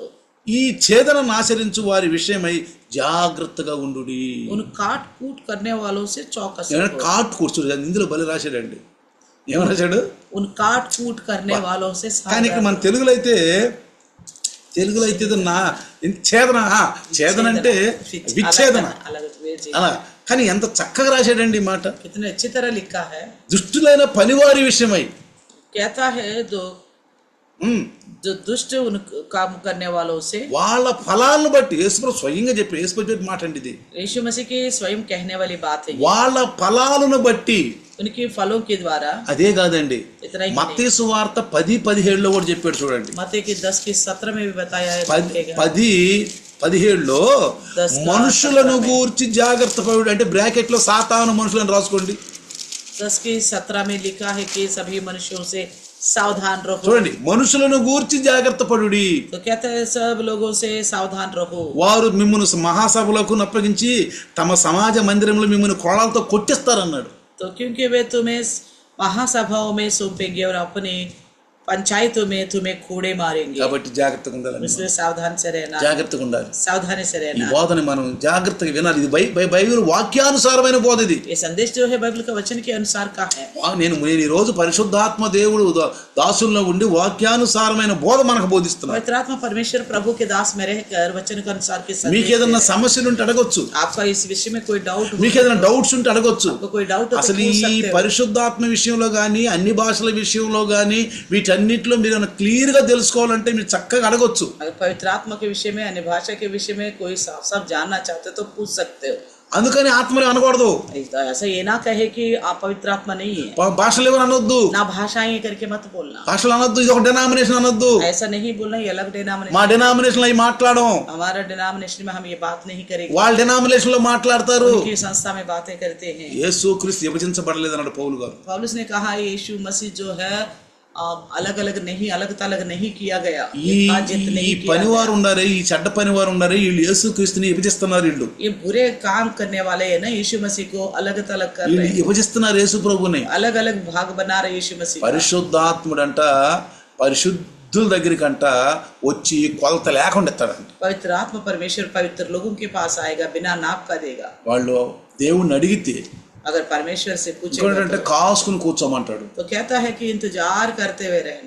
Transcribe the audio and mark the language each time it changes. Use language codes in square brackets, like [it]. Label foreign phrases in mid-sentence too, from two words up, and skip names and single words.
[te] ఈ ఛేదనను ఆచరించు వారి విషయమై జాగ్రత్తగా ఉండుడి. [hi] उन काट कूट करने वालों से चौकस [te] ఏమైనా [hi] रहो. [te] కాట్ కూర్చోడు, ఇందులో బలి రాశాడండి. ఏమని రాశాడు? [hi] उन काट कूट करने वालों से [te] కానీ ఇక్కడ మన తెలుగులో అయితే ఛేదన అంటే విచ్ఛేదన అలా. కానీ ఎంత చక్కగా రాశాడండి ఈ మాట. [hi] कितने अच्छी तरह लिखा है. [te] దుష్టులైన పనివారి విషయమై [hi] कहता है जो दुष्ट उन काम करने वालों से, [te] వాళ్ళ ఫలాలను బట్టి యేసుప్రభు స్వయంగా చెప్పి, యేసుప్రభు మాట అండి ఇది. [hi] यीशु मसीह की स्वयं कहने वाली बात है. [te] వాళ్ళ ఫలాలను బట్టి, [hi] उनके फलों के द्वारा. [te] అదే కాదండి, [hi] इतना ही [te] మత్తయి సువార్త 10:17 కూడా చెప్పాడు చూడండి. [hi] मत्ती की 10:17 में भी बताया है. [te] 10:17 మనుషులను గూర్చి జాగ్రత్త పడు, అంటే బ్రాకెట్ లో సాతాను మనుషులను రాసుకోండి. [hi] 10:17 में लिखा है कि सभी मनुष्यों से सावधान रहो. [te] చూడండి, మనుషులను గూర్చి జాగ్రత్త పడుడి. [hi] तो कहते हैं सब लोगों से सावधान रहो. [te] వారు మిమ్మల్ని మహాసభలకు అప్పగించి తమ సమాజ మందిరంలో మిమ్మల్ని కోళాలతో కొట్టిస్తారన్నాడు. [hi] तो क्योंकि वे तुम्हें महासभाओं में सौंपेंगे और अपनी पंचायतों में तुम्हें कोड़े मारेंगे. [te] కాబట్టి జాగ్రత్తగా ఉండాలి, [hi] इसलिए सावधान से रहना, [te] జాగ్రత్తగా ఉండాలి. [hi] सावधानी से [te] ఈ [hi] रहना. [te] బోధని మనం జాగ్రత్తగా వినాలి. ఇది బైబిల్ వాక్యానుసారమైన బోధ. ఇది [hi] ये संदेश जो है बाइबल का वचन के अनुसार का है. [te] నేను ఈ రోజు పరిశుద్ధాత్మ దేవుడు దాసుల్లో ఉండి వాక్యానుసారమైన బోధ మనకు బోధిస్తున్నాడు. [hi] पवित्र आत्मा परमेश्वर प्रभु के दास में रहकर वचन के अनुसार के संदेश. [te] మీకు ఏదైనా సమస్యలు ఉంటే అడగొచ్చు, [hi] आपका इस विषय में कोई डाउट, [te] మీకు ఏదైనా డౌట్స్ ఉంటే అడగొచ్చు. [hi] कोई डाउट हो [te] అసలు [hi] तो पूछ [te] ఈ [hi] सकते हो. [te] పరిశుద్ధాత్మ విషయంలో కానీ అన్ని భాషల విషయంలో కానీ వీటన్నిటిలో మీరు క్లియర్ గా తెలుసుకోవాలంటే మీరు చక్కగా అడగొచ్చు. [hi] अगर पवित्र आत्मा के विषय में, अन्य भाषा के विषय में कोई सब जानना चाहते हो तो पूछ सकते हो. [te] అందుకని ఆత్మని అనకూడదు, [hi] ऐसा ये ना कहे कि आप पवित्र आत्मा नहीं है. [te] భాషలు ఎవరు అనొద్దు, [hi] ना भाषाएं करके मत बोलना. [te] భాషలు అనొద్దు, ఇది ఒక డినామినేషన్ అనొద్దు. [hi] ऐसा नहीं बोलना, ये अलग [te] మా [hi] डिनोमिनेशन. [te] డినామినేషన్ అవి మాట్లాడడం, [hi] हमारा डिनोमिनेशन में हम ये बात नहीं करेंगे. [te] వాళ్ళ डिनामिनेషన్ లో మాట్లాడతారు. [hi] उनकी संस्था में बातें करते हैं. [te] యేసుక్రీస్తు విభజించబడలేదు అన్నాడు పౌలు గారు. [hi] पौलुस ने कहा यीशु मसीह जो है अलग अलग नहीं, अलग तलग नहीं किया गया. [te] ఈ [hi] विभाजित नहीं किया [te] పనివారు [hi] गया. [te] ఉండారే, ఈ చెడ్డ పనివారు ఉండారే, వీళ్ళు యేసుక్రీస్తుని విభజిస్తున్నారు. వీళ్ళు [hi] ये बुरे काम करने वाले है ना, यीशु मसीह को अलग तलग कर रहे हैं, [te] విభజిస్తున్నారు యేసు ప్రభుని. [hi] अलग अलग भाग बना रहे यीशु मसीह का. [te] పరిశుద్ధాత్ముడంట పరిశుద్ధుల దగ్గరికంట వచ్చి కొలత లేకుండా ఇస్తాడంట. [hi] पवित्र आत्मा परमेश्वर पवित्र लोगों के पास आएगा, बिना नाप का देगा. [te] వాళ్ళు దేవుణ్ణి అడిగితే [hi] अगर परमेश्वर से पूछेगा [te] ఇంకోటంటే కాసుకుని కూర్చోమంటాడు. [hi] तो कहता है कि इंतजार करते हुए रहना.